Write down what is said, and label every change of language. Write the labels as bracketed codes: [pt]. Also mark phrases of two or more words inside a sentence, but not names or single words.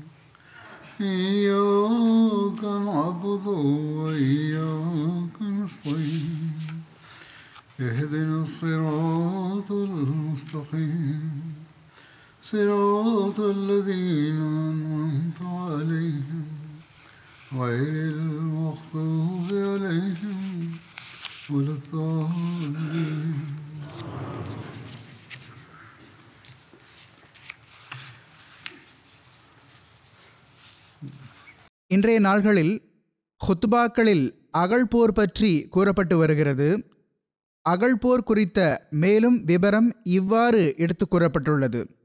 [ar] إياك نعبد وإياك نستعين اهدنا الصراط المستقيم صراط الذين أنعمت عليهم غير المغضوب عليهم ولا الضالين. [ta] இன்றைய நாள்களில் ஹுத்பாக்களில் அகழ்போர் பற்றி கூறப்பட்டு வருகிறது. அகழ்போர் குறித்த மேலும் விபரம் இவ்வாறு எடுத்து கூறப்பட்டுள்ளது.